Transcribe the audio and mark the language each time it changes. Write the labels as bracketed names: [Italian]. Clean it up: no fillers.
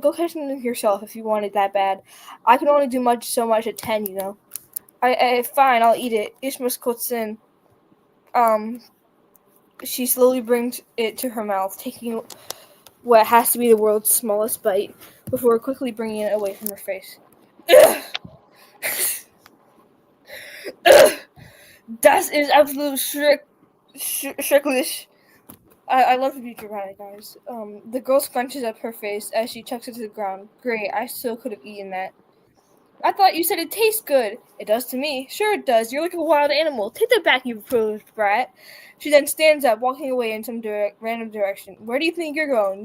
[English] Go catch something yourself if you want it that bad. I can only do so much at 10, you know. Fine, I'll eat it. Ishma's kotsin. She slowly brings it to her mouth, taking what has to be the world's smallest bite, before quickly bringing it away from her face. [German] Das ist absolut schrecklich. [English] I love to be dramatic, guys. The girl scrunches up her face as she chucks it to the ground. Great, I still could have eaten that. I thought you said it tastes good. It does to me. Sure it does. You're like a wild animal. Take that back, you privileged brat. She then stands up, walking away in some random direction. Where do you think you're going?